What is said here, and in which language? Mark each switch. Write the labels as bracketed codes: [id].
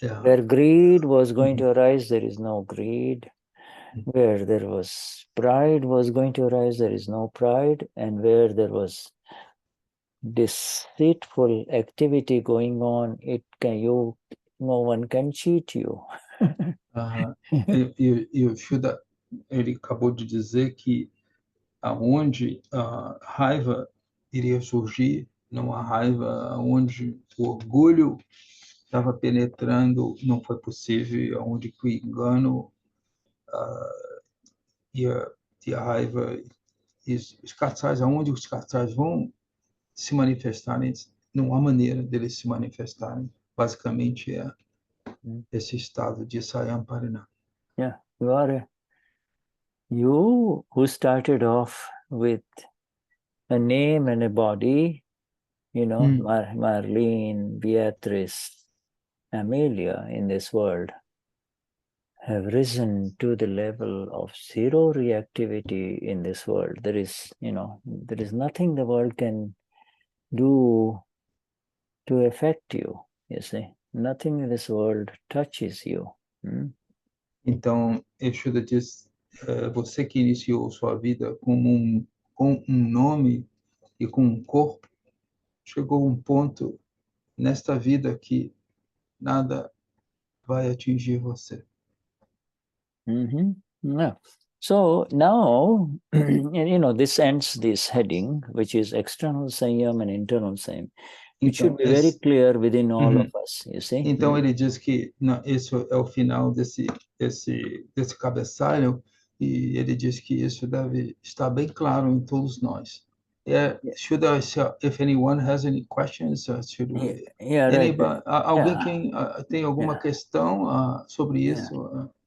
[en] Where greed was going to arise, there is no greed. Where there was pride was going to arise, there is no pride. And where there was deceitful activity going on, no one can cheat you. [pt] E o Shuddha, ele acabou de dizer que aonde a raiva iria surgir, numa raiva onde o orgulho estava penetrando, não foi possível, onde o engano e a raiva, e os casais, aonde os casais vão se manifestarem, não há maneira deles se manifestarem. Basicamente é esse estado de Saiyam Parinam. [en] Yeah, you who started off with a name and a body, you know, Marlene, Beatrice, Amelia in this world have risen to the level of zero reactivity in this world. There is nothing the world can do to affect you, you see. Nothing in this world touches you. [pt] Então, Shuddha diz, você que iniciou sua vida com um nome e com um corpo, chegou a um ponto nesta vida que nada vai atingir você. [en] Yeah. So now, this ends this heading, which is external Saiyam and internal Saiyam. It should be very clear within all of us, you see. [pt] Então ele diz que esse é o final desse cabeçalho, e ele diz que isso deve estar bem claro em todos nós. [en] If anyone has any questions, should we? Right. [pt] Alguém tem alguma questão sobre isso?